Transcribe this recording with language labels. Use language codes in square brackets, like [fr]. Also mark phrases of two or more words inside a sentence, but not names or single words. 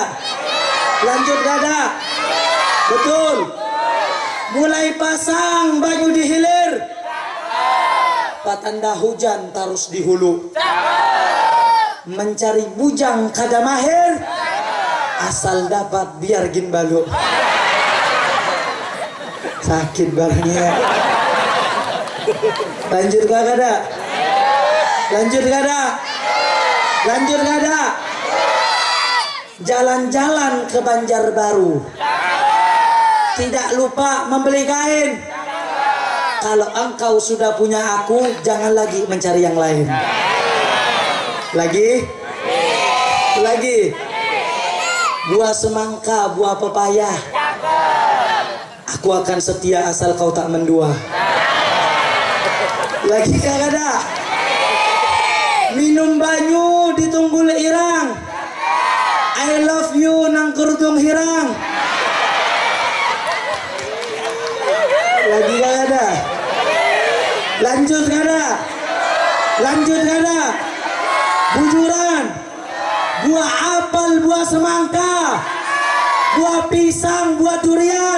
[id] Lanjut gak ada? Betul. [bjn] Mulai pasang baju di hilir, patanda hujan tarus di hulu. Mencari bujang kada mahir, asal dapat biar gin balu. [id] Sakit barangnya. Lanjut gak ada? Lanjut gak ada? Lanjut gak ada? Jalan-jalan ke Banjarbaru. Tidak lupa membeli kain. Kalau engkau sudah punya aku, jangan lagi mencari yang lain. Lagi? Lagi? Buah semangka, buah pepaya. Aku akan setia asal kau tak mendua. Lagi gak ada? [bjn] Minum banyu di tunggul irang. [en] I love you [bjn] nang kerudung hirang. [id] Lagi gak ada? Lanjut gak ada? Lanjut gak ada? [bjn] Bujuran. [id] Buah apel, buah semangka, buah pisang, buah durian.